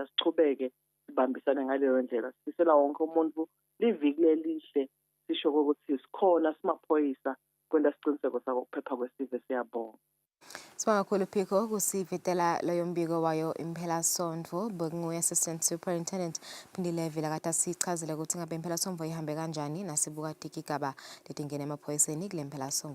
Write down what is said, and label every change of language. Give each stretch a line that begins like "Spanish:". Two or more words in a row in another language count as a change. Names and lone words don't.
Swati: Asichubeke sibambisane ngaleyo ndlela. Sifisela wonke umuntu liviki lelihle sisho ukuthi sikhona simaphoyisa kwenta siciniseko sakuphepha kwesive. Siyabonga. Sibonga kakhulu Phiko kusivetela loyo mbiko wayo impelasonto bekunguye Assistant Superintendent Phindile Vila kade sichazile ukuthi ngabe impelasonto ihambe kanjani nasibuka tikigaba letingena emaphoyiseni kule mpelasonto.